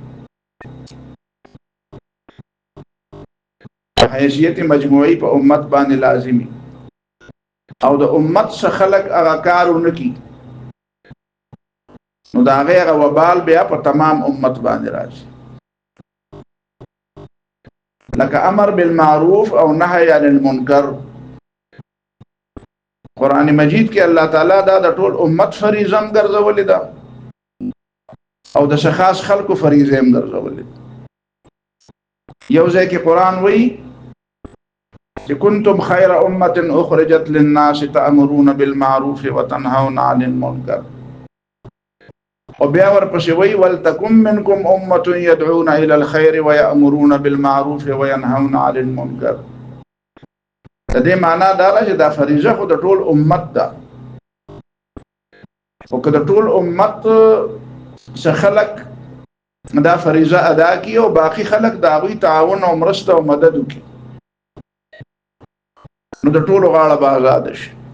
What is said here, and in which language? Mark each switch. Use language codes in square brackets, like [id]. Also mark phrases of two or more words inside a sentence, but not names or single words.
[ps] حیثیت مجموعی په امت باندې لازمی او د امت څخه خلق هغه کارونه کی نو دا هغه وبال بیا په تمام امت باندې راځي لکه [ar] امر بالمعروف [ps] او [ar] نهی عن المنکر. [ps] قران مجید کې الله تعالی دا د ټول امت فریضه هم ګرځولې ده او د شخص خلقو فریضه هم ګرځولې. یو ځای کې قران وایي [ar] كنتم خير أمة أخرجت للناس تأمرون بالمعروف وتنهون عن المنكر. [ps] وبیا ورپسې وایي [ar] ولتكن منكم أمة يدعون إلى الخير ويأمرون بالمعروف وينهون عن المنكر. [ps] د دې معنا دا ده چې دا فریضه خو د ټول امت ده او که د ټول امت څخه خلق دا فریضه ادا کی او باقی خلق دا غوي تعاون او مرسته او مدد وکي نو د ټول غاړه به آزاد شي.